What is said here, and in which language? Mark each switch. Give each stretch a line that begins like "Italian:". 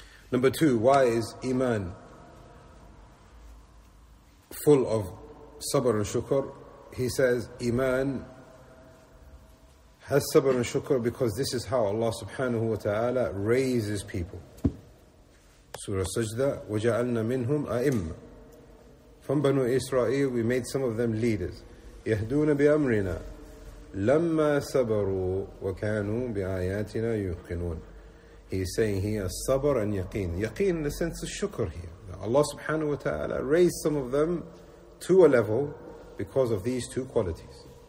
English: Number two, why is iman full of sabr and shukr? He says, iman has sabr and shukr because this is how Allah subhanahu wa ta'ala raises people. Surah Sajda,
Arabic: وَجَعَلْنَا مِنْهُمْ أَئِمَّ.
English: From Banu Israel, we made some of them leaders.
Arabic: يَهْدُونَ بِأَمْرِنَا لَمَّا سَبَرُوا وَكَانُوا بِآيَاتِنَا يُقِنُونَ.
English: He's saying here, sabr and yaqeen. Yaqeen in the sense of shukr here. Allah subhanahu wa ta'ala raised some of them to a level because of these two qualities.